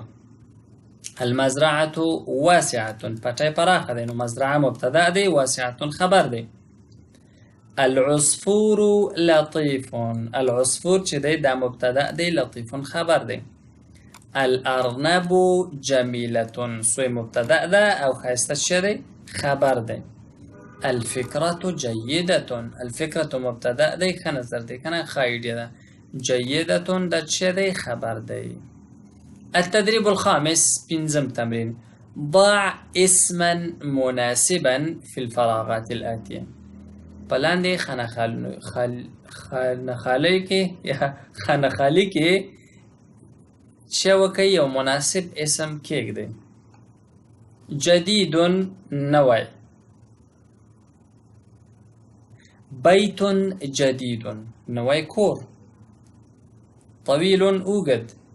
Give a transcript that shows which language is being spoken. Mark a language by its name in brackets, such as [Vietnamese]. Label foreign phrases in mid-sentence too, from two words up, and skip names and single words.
[Arabic] المزرعه واسعه [Pashto] پټی پراخه دی، نو مزرعه مبتدا دی، واسعه خبر دی. [Arabic] العصفور لطیف، [Pashto] العصفور چې دی دا مبتدا دی، لطیف خبر دی. [Arabic] الارنب جمیله، [Pashto] سوی مبتدا ده او ښایسته څه دی؟ خبر دی. [Arabic] الفكرة جيدة، [Pashto] الفكرة مبتدأ دی، ښه نظر دی کنه، ښه ایډیا ده. جيدة دا څه دی؟ خبر دی. [Arabic] التدريب الخامس [Pashto] پنځم تمرین. [Arabic] ضع اسما مناسبا في الفراغات الآتية. [Pashto] په لاندې خانخالۍ کې یا خانخالي کې څه وکړئ؟ یو مناسب اسم کېږدئ. جدید نوی، [Arabic] بیت جدید [Pashto] نوی کور، طویل اوږد،